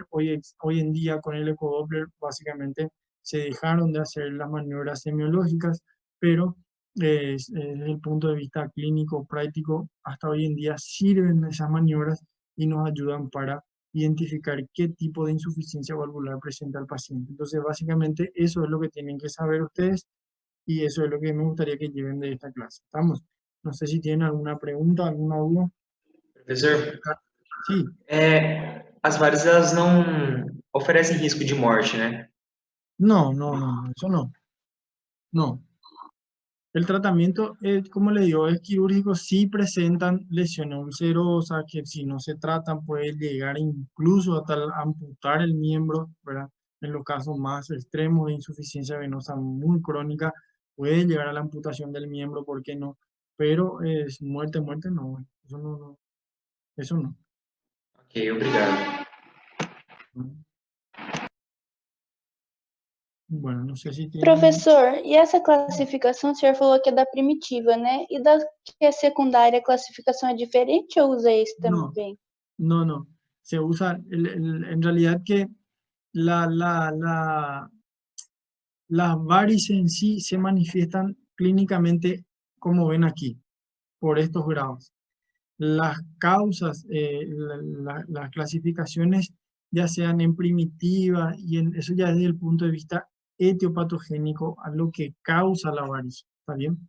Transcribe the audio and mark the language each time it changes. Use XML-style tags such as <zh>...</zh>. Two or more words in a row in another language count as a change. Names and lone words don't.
<es>Hoy en día con el ecodoppler básicamente se dejaron de hacer las maniobras semiológicas, pero desde el punto de vista clínico, práctico, hasta hoy en día sirven esas maniobras y nos ayudan para identificar qué tipo de insuficiencia valvular presenta el paciente. Entonces, básicamente, eso es lo que tienen que saber ustedes y eso es lo que me gustaría que lleven de esta clase. ¿Estamos? No sé si tienen alguna pregunta, alguna duda.</es> <pt>Professor,</pt> <es>Sí,</es> <pt>as várias elas não oferecem risco de morte, né?</pt> <es>no, eso no, no. El tratamiento, como le digo, es quirúrgico, sí presentan lesiones ulcerosas, que si no se tratan puede llegar incluso hasta amputar el miembro, ¿verdad? En los casos más extremos de insuficiencia venosa muy crónica, puede llegar a la amputación del miembro, ¿por qué no? Pero es muerte, no, eso no.</es> <pt>Ok, obrigado.</pt> <es>Bueno, no sé si tienen,</es> <pt>Professor, e essa classificação, o senhor falou que é da primitiva, né? E da que é secundária, a classificação é diferente ou usa esse</pt> <es>no,</es> <pt>também?</pt> <es>no, se usa, en realidad que la, la, la, las varices en sí se manifiestan clínicamente como ven aquí, por estos grados. Las causas, las clasificaciones, ya sean en primitiva, y eso ya desde el punto de vista etiopatogénico, a lo que causa la varice, ¿está bien?</es>